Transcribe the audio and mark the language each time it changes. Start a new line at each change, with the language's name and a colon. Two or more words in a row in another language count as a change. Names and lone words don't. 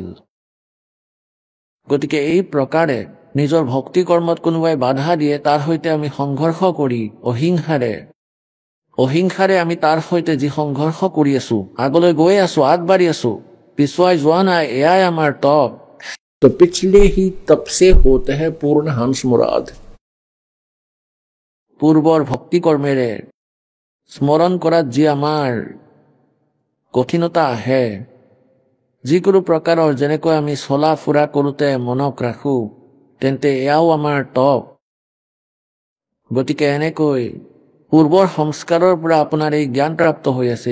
Assamese: গতিকে এই প্ৰকাৰে নিজৰ ভক্তি কৰ্মত কোনোবাই বাধা দিয়ে, তাৰ সৈতে আমি সংঘৰ্ষ কৰি অহিংসাৰে আমি তাৰ সৈতে যি সংঘৰ্ষ কৰি আছো, আগলৈ গৈ আছো, আগবাঢ়ি আছো, পিছুৱাই যোৱা নাই, এয়াই আমাৰ তপ।
Hindi: तो पिछले ही तप से होते हैं पूर्ण हंस मुराद।
Assamese: পূৰ্বৰ ভক্তি কৰ্মেৰে স্মৰণ কৰাত যি আমাৰ কঠিনতা আহে, যিকোনো প্ৰকাৰৰ যেনেকৈ আমি চলা ফুৰা কৰোঁতে মনক ৰাখো, তেন্তে এয়াও আমাৰ তপ। গতিকে এনেকৈ পূৰ্বৰ সংস্কাৰৰ পৰা আপোনাৰ এই জ্ঞান প্ৰাপ্ত হৈ আছে।